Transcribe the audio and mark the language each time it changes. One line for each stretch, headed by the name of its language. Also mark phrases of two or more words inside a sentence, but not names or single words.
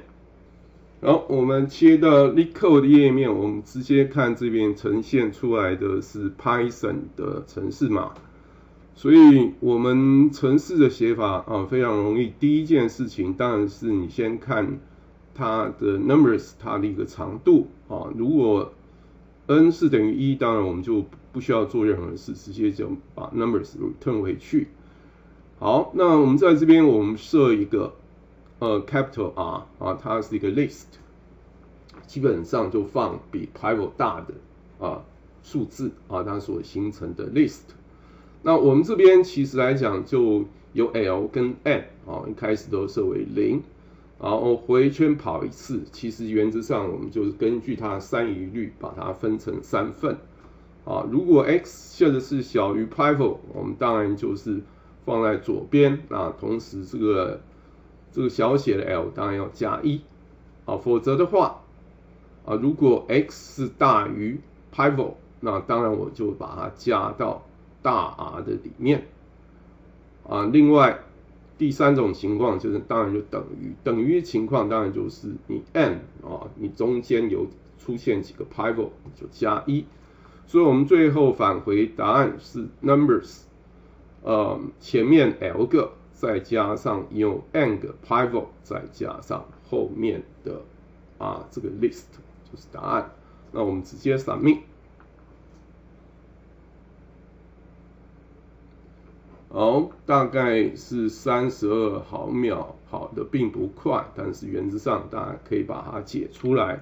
Chinese: 好，我們切到 LeetCode 的頁面，我們直接看這邊呈現出來的是 Python 的程式碼，所以我們程式的寫法非常容易。第一件事情當然是你先看它的 numbers 它的一個長度如果 n 是等於1，當然我們就不需要做任何事，直接就把 numbers return 回去。好，那我們在這邊我們設一個
English: capital R
Chinese: 啊，它是一個 list， 基本上就放比 pivot 大的數字啊，它所形成的 list。那我們這邊其實來講就有 L 跟 N 啊，一開始都設為0，然後回圈跑一次，其實原則上我們就是根據它的三移率把它分成3份啊。如果 X 现在是小於 pivot，我們當然就是放在左邊，那同時這個小寫的 L 當然要加1啊，否則的話啊，如果 X 是大於 pivot， 那當然我就把它加到大 R 的裡面啊。另外第3種情況就是当然就等於情況，当然就是你 N 啊，你中間有出現幾個 pivot 就加1，所以我們最後返回答案是 numbers， 前面 L 個再加上有 N 個 pivot 再加上後面的這個 list 就是答案。那我們直接 submit。好，大概是32毫秒，跑得並不快，但是原則上大家可以把它解出来。